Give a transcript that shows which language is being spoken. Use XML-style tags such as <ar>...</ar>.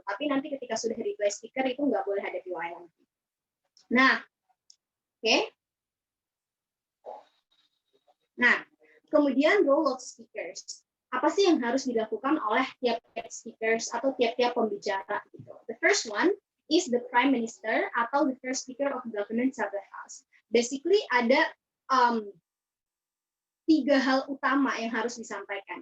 <id>Tapi nanti ketika sudah replay speaker itu nggak boleh ada POI lagi. Nah, oke. Nah, kemudian</id> <en>role of speakers.</en> <id>Apa sih yang harus dilakukan oleh tiap-tiap speakers atau tiap-tiap pembicara gitu.</id> <en>The first one is the Prime Minister atau the first speaker of government of the House.</en> <id>Basically ada 3 hal utama yang harus disampaikan.</id>